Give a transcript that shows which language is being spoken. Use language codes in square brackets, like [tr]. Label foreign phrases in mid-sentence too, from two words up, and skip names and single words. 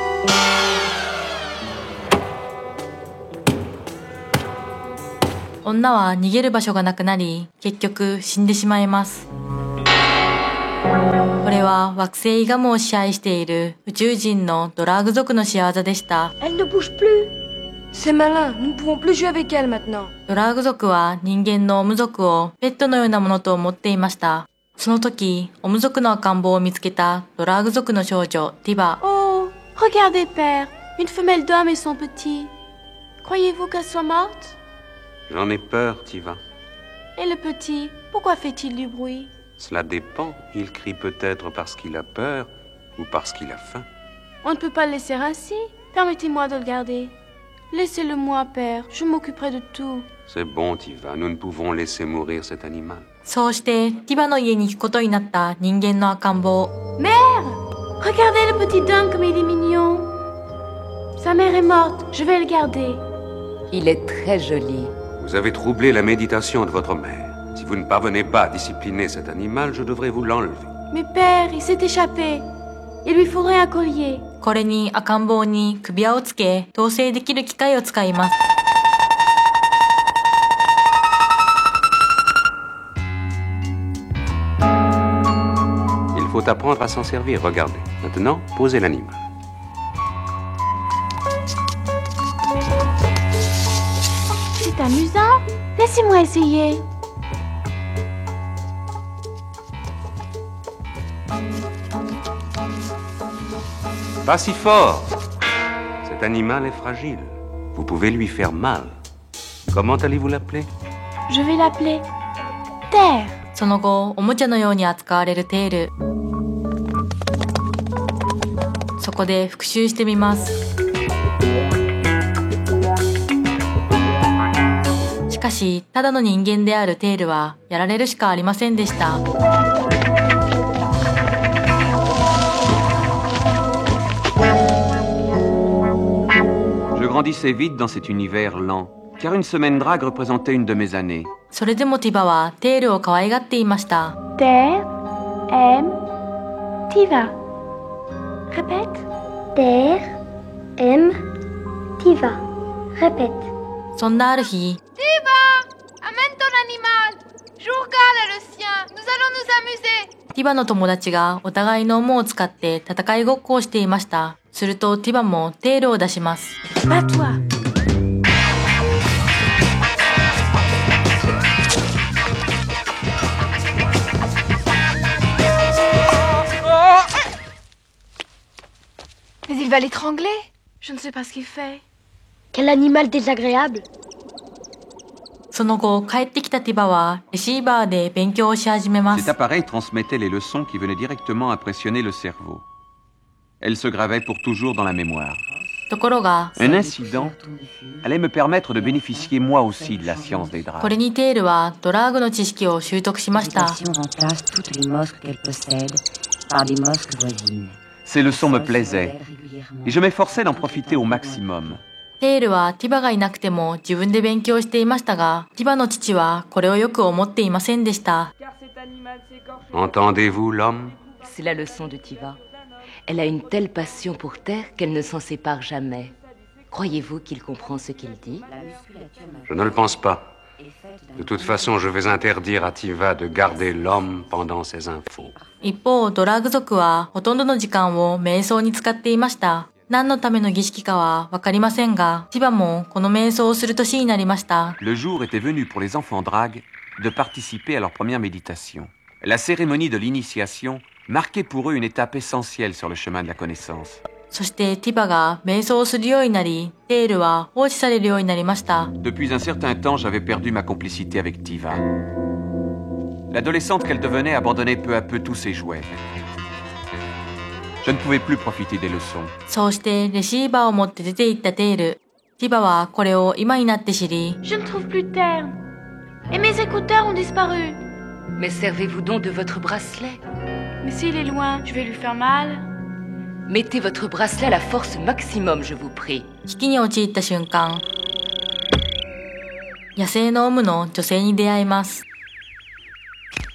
[ja] 女は逃げる場所がなくなり、結局死んでしまいます。これは惑星イガムを支配している宇宙人のドラーグ族の仕業でした。 [fr] Elle ne bouge plus. C'est malin, nous ne pouvons plus jouer avec elle maintenant. [ja] ドラーグ族は人間のオム族をペットのようなものと思っていました。その時、オム族の赤ん坊を見つけたドラーグ族の少女ティバ。 [fr] Oh, regardez père, une femelle d'homme et son petit. Croyez-vous qu'elle soit morte? J'en ai peur, Tiva. Et le petit, pourquoi fait-il du bruit? Cela dépend. Il crie peut-être parce qu'il a peur ou parce qu'il a faim. On ne peut pas le laisser ainsi. Permettez-moi de le garder. Laissez-le-moi, père. Je m'occuperai de tout. C'est bon, Tiva. Nous ne pouvons laisser mourir cet animal. [ja] そうしてティバの家に行くことになった人間の赤ん坊。 [fr] Mère! Regardez le petit dingue comme il est mignon. Sa mère est morte. Je vais le garder. Il est très joli. Vous avez troublé la méditation de votre mère. Si vous ne parvenez pas à discipliner cet animal, je devrais vous l'enlever. Mais père, il s'est échappé. Il lui faudrait un collier. [ja] これに赤ん坊に首輪をつけ、統制できる機械を使います。 [fr] Il faut apprendre à s'en servir. Regardez. Maintenant, posez l'animal. C'est amusant. Laissez-moi essayer. Pas si fort. Cet animal est fragile. Vous pouvez lui faire mal. Comment allez-vous l'appeler? Je vais l'appeler Terre. [ja] その後、おもちゃのように扱われるテール。そこで復習してみます。しかし、ただの人間であるテールはやられるしかありませんでした。 [fr] Je grandissais vite dans cet univers lent, car une semaine drague représentait une de mes années. [ja] それでもティバはテールを可愛がっていました。 [fr] Terre aime Tiva. Répète. Terre aime Tiva. Répète. [ja] そんなある日、 [fr] Tiva, amène ton animal. Je regarde le sien. Nous allons nous amuser. [ja] ティバの友達がお互いのオを使って戦いごっこをしていました。するとティバもテールを出します。 [fr] Bats-toi. Mais il va l'étrangler. Je ne sais pas ce qu'il fait. Quel animal désagréable. [ja] その後、帰ってきたティバはレシーバーで勉強をし始めま [fr] Cet [ja] す。 [fr] appareil transmettait les leçons qui venaient directement impressionner le cerveau. Elles se gravaient pour toujours dans la mémoire. [ja] ところが、 [fr] Un incident allait me permettre de bénéficier moi aussi de la science des [ja] こ [fr] dragues. [ja] れにテールはドラッグの知識を習得しました。 [fr] remplace toutes les mosques qu'elle possède par des mosques voisines. Ces leçons me plaisaient, et je m'efforçais d'en profiter au maximum. [ja] テールはティバがいなくても自分で勉強していましたが、ティバの父はこれをよく思っていませんでした。 [fr] Entendez-vous l'homme? C'est la leçon de Tiva. Elle a une telle passion pour Terre qu'elle ne s'en sépare jamais. Croyez-vous qu'il comprend ce qu'il dit? Je ne le pense pas. De toute façon, je vais interdire à Tiva de garder l'homme pendant ses infos. [ja] 一方、ドラッグ族はほとんどの時間を瞑想に使っていました。何のための儀式かはわかりませんが、ティバもこの瞑想をする年になりました。 [fr] Le jour était venu pour les enfants dragues de participer à leur première méditation. La cérémonie de l'initiation marquait pour eux une étape essentielle sur le chemin de la connaissance. [ja] そしてティバが瞑想をするようになり、テールは放置されるようになりました。 [fr] Depuis un certain temps, j'avais perdu ma complicité avec Tiva. L'adolescente qu'elle devenait abandonnait peu à peu tous ses jouets. Je ne pouvais plus profiter des leçons. [ja] そうしてレシーバーを持って出て行ったテール。ティバはこれを今になって知り、 [fr] Je ne trouve plus de terre. Et mes écouteurs ont disparu. Mais servez-vous donc de votre bracelet. Mais s'il est loin, je vais lui faire mal. Mettez votre bracelet à la force maximum, je vous prie. [ja] 危機に陥った瞬間、野生のオムの女性に出会います。